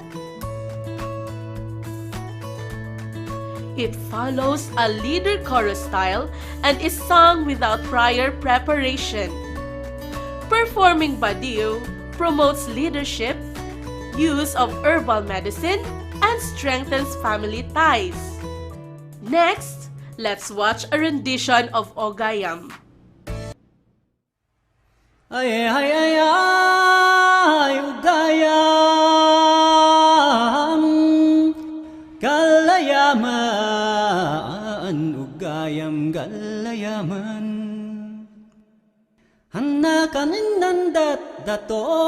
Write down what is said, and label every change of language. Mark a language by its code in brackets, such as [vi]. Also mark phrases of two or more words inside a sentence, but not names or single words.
[en] It follows a leader chorus style and is sung without prior preparation. Performing Badiu promotes leadership, use of herbal medicine, and strengthens family ties. Next, let's watch a rendition of Ogayam. Ay ay ay ay Ugayam Galayaman Ugayam Galayaman Hanakan nandat dato